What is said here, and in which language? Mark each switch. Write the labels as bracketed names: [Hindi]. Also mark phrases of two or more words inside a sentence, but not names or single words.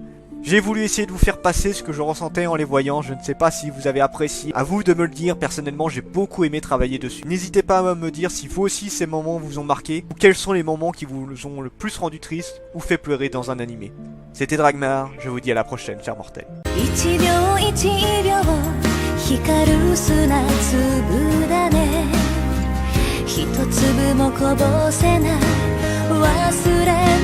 [French] J'ai voulu essayer de vous faire passer ce que je ressentais en les voyant, je ne sais pas si vous avez apprécié, à vous de me le dire, personnellement j'ai beaucoup aimé travailler dessus. N'hésitez pas à me dire si vous aussi ces moments vous ont marqué, ou quels sont les moments qui vous ont le plus rendu triste, ou fait pleurer dans un animé. C'était Dragmar, je vous dis à la prochaine, chers mortels. [Japanese] 光る砂粒だね一粒もこぼせない忘れ